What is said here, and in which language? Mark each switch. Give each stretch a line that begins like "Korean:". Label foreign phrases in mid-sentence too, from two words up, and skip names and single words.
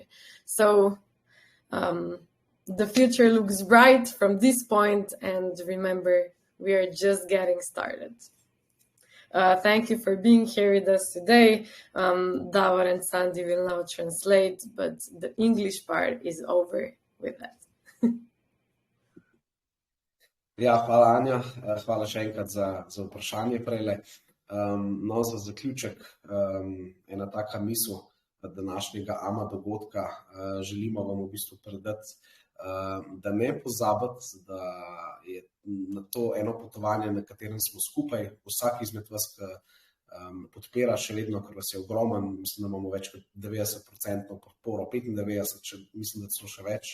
English: So the future looks bright from this point, and remember, we are just getting started. Thank you for being here with us today. Davor and Sandy will now translate, but the English part is over with that.
Slovenian: Ja, hvala Anja, hvala še enkrat za vprašanje prejle. No, za zaključek ena taka misel današnjega AMA dogodka. Želimo vam v bistvu predati, da ne pozabiti, da je na to eno potovanje, na katerem smo skupaj, vsak izmed vas, ki podpira še vedno, ker vas je ogromen, mislim, da imamo več kot 90% podporo, 95%, mislim, da so še več.